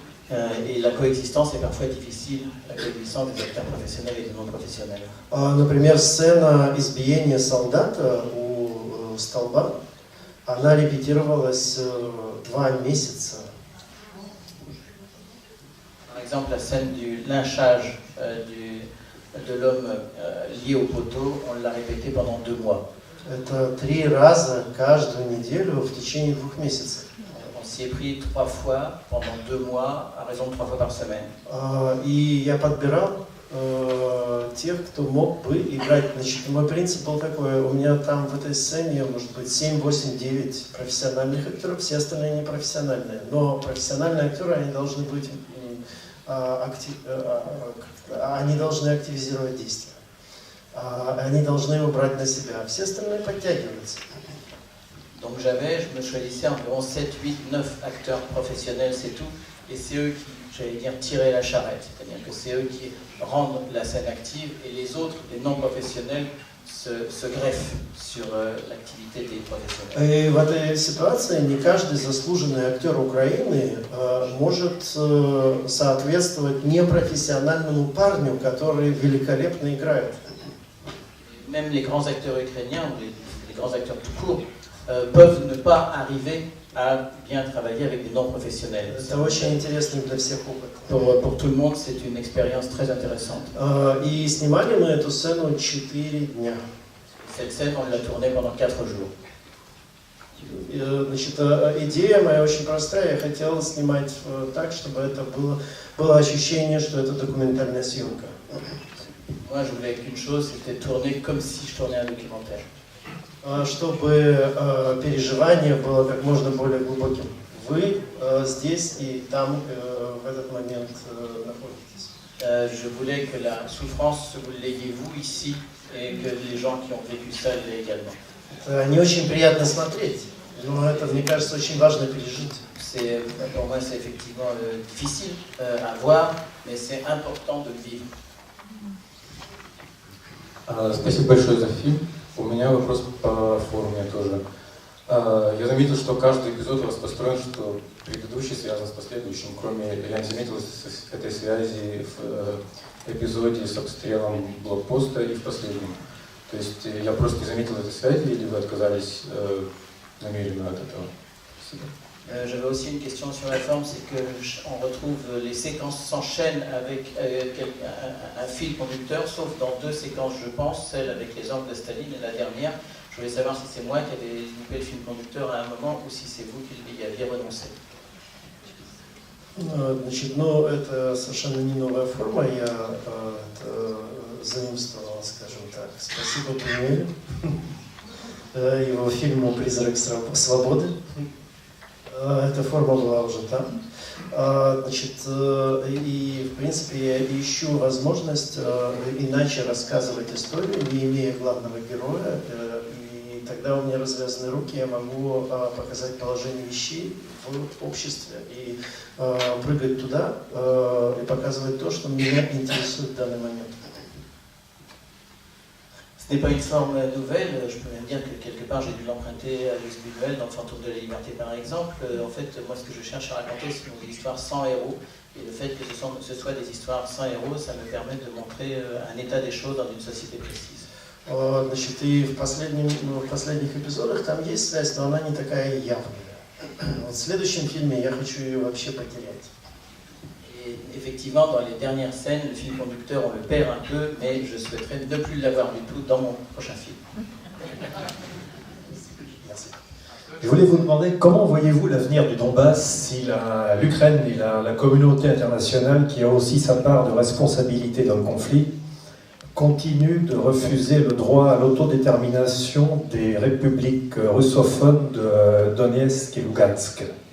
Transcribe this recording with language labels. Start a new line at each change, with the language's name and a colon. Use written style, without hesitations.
French: Et la coexistence est parfois difficile, la coexistence des acteurs professionnels et des non-professionnels.
Russian: Например, сцена избиения солдата у столба, она репетировалась 2 месяца.
French: Par exemple, la scène du lynchage de l'homme lié au poteau, on l'a répété pendant 2 mois.
Russian: Это 3 раза каждую неделю в течение 2 месяцев.
French: On s'y est pris 3 fois pendant 2 mois, à raison de 3 fois par semaine.
Russian: И я подбирал тех, кто мог бы играть. Значит, мой принцип был такой: у меня там в этой сцене может быть 7, 8, 9 профессиональных актеров, все остальные непрофессиональные. Но профессиональные актеры, они должны быть они должны активизировать действия. Они должны его брать на себя. Все остальные подтягиваются.
French: Donc je me choisissais environ 7, 8, 9 acteurs professionnels, c'est tout. Et c'est eux qui, j'allais dire, tiraient la charrette. C'est-à-dire que c'est eux qui rendent la scène active et les autres, les non-professionnels, se greffent sur l'activité des professionnels.
Russian: И в этой ситуации не каждый заслуженный актер Украины может соответствовать непрофессиональному парню, который великолепно играет.
French: Même les grands acteurs ukrainiens, ou les grands acteurs tout court, peuvent ne pas arriver à bien travailler avec des non-professionnels.
Russian: Это очень интересный для всех опыт.
French: Pour tout le monde, c'est une expérience très intéressante.
Russian: И снимали мы эту сцену 4 дня.
French: Cette scène, on l'a tournée pendant 4 jours.
Russian: Значит, идея моя очень простая. Я хотел снимать так, чтобы это было ощущение, что это документальная съемка.
French: Moi, je voulais qu'une chose, c'était tourner comme si je tournais un documentaire.
Russian: Чтобы переживание было как можно более глубоким. Вы здесь и там в этот момент находитесь.
French: Je voulais que la souffrance, vous l'ayez vous ici, et que les gens qui ont vécu ça l'aient également.
Russian: Это не очень приятно смотреть, но это, мне кажется, очень важно пережить.
French: Pour moi, c'est effectivement difficile à voir, mais c'est important de le vivre.
Russian: Спасибо большое за фильм. У меня вопрос по форме тоже. Я заметил, что каждый эпизод у вас построен, что предыдущий связан с последующим. Кроме, я не заметил этой связи в эпизоде с обстрелом блокпоста и в последнем. То есть я просто не заметил этой связи, или вы отказались намеренно от этого? Спасибо.
French: J'avais aussi une question sur la forme, c'est qu'on retrouve les séquences s'enchaînent avec un fil conducteur, sauf dans 2 séquences, je pense, celle avec les angles de Staline et la dernière. Je voulais savoir si c'est moi qui avais loupé le fil conducteur à un moment ou si c'est vous qui y aviez renoncé.
Russian: Значит, ну, это совершенно не новая форма, я заимствовал, скажем так. Спасибо Премьере, его фильму «Призрак свободы». Эта форма была уже там. Значит, и в принципе я ищу возможность иначе рассказывать историю, не имея главного героя, и тогда у меня развязаны руки, я могу показать положение вещей в обществе и прыгать туда и показывать то, что меня интересует в данный момент.
French: Ce n'est pas une forme nouvelle, je peux même dire que quelque part j'ai dû l'emprunter à Louis Buñuel dans le Fantôme de la Liberté par exemple. En fait, moi ce que je cherche à raconter, ce sont des histoires sans héros. Et le fait que ce soit des histoires sans héros, ça me permet de montrer un état des choses dans une société précise.
Russian: Значит, и в последних эпизодах там есть связь, но она не такая явная. Вот в следующем фильме я хочу ее вообще потерять.
French: Et effectivement, dans les dernières scènes, le fil conducteur, on le perd un peu, mais je souhaiterais ne plus l'avoir du tout dans mon prochain film. Merci. Je voulais vous demander comment voyez-vous l'avenir du Donbass si l'Ukraine et la communauté internationale, qui a aussi sa part de responsabilité dans le conflit, continue de refuser le droit à l'autodétermination des républiques russophones de Donetsk et Lugansk.